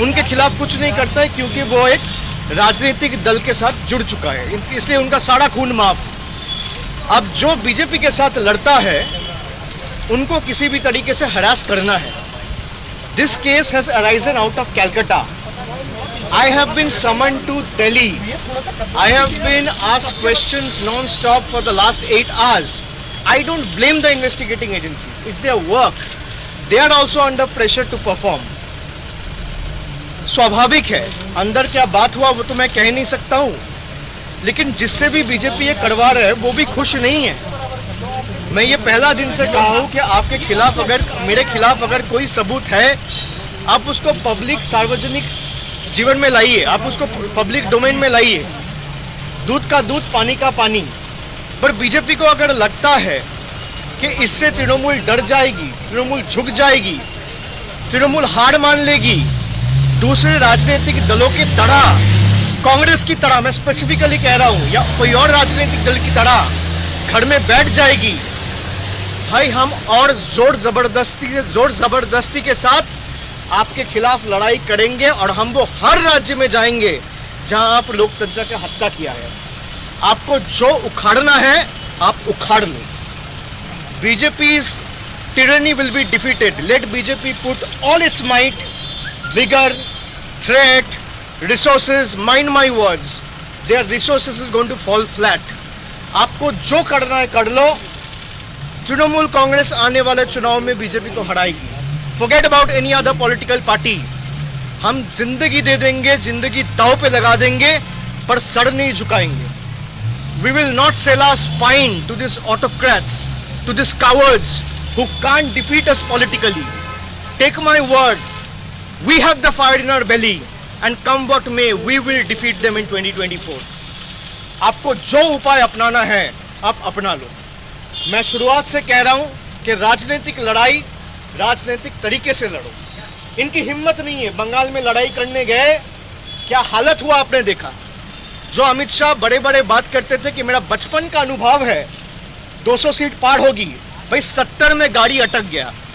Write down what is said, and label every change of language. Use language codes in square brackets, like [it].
[hi] उनके खिलाफ कुछ नहीं करता है क्योंकि वो एक राजनीतिक दल के साथ जुड़ चुका है, इसलिए उनका सारा खून माफ। अब जो बीजेपी के साथ लड़ता है उनको किसी भी तरीके से हरास करना है। [en] This case has arisen out of Calcutta. I have been summoned to Delhi. I have been asked questions non-stop for the last 8 hours. I don't blame the investigating agencies. It's their work. They are also under pressure to perform. [hi] स्वाभाविक है, अंदर क्या बात हुआ वो तो मैं कह नहीं सकता हूँ, लेकिन जिससे भी बीजेपी ये करवा रहा है वो भी खुश नहीं है। मैं ये पहला दिन से कहा हूँ कि आपके खिलाफ अगर मेरे खिलाफ अगर कोई सबूत है, आप उसको पब्लिक सार्वजनिक जीवन में लाइए, आप उसको पब्लिक डोमेन में लाइए। दूध का दूध, पानी का पानी। पर बीजेपी को अगर लगता है कि इससे तृणमूल डर जाएगी, तृणमूल झुक जाएगी, तृणमूल हार मान लेगी, दूसरे राजनीतिक दलों की तरह, कांग्रेस की तरह मैं स्पेसिफिकली कह रहा हूं, या कोई और राजनीतिक दल की तरह घर में बैठ जाएगी, भाई हम और जोर जबरदस्ती के साथ आपके खिलाफ लड़ाई करेंगे और हम वो हर राज्य में जाएंगे जहां आप लोकतंत्र का हत्या किया है। आपको जो उखाड़ना है आप उखाड़ लो। [en] BJP's tyranny will be defeated. Let BJP put all its might, vigor, threat, resources. Mind my words. Their resources is going to fall flat. [hi] आपको जो करना है कर लो। तृणमूल कांग्रेस आने वाले चुनाव में बीजेपी को हराएगी। [en] Forget about any other political party. [hi] हम जिंदगी दे देंगे, जिंदगी दांव पे लगा देंगे, पर सर नहीं झुकाएंगे। [en] We will not sell our spine to these autocrats, to these cowards who can't defeat us politically. Take my word, we have the fire in our belly, and come what may, we will defeat them in 2024. [hi] आपको जो उपाय अपनाना है, आप अपना लो। मैं शुरुआत से कह रहा हूं कि राजनीतिक लड़ाई राजनीतिक तरीके से लड़ो। इनकी हिम्मत नहीं है। बंगाल में लड़ाई करने गए, क्या हालत हुआ आपने देखा। जो अमित शाह बड़े बड़े बात करते थे कि मेरा बचपन का अनुभव है 200 सीट पार होगी, भाई 70 में गाड़ी अटक गया।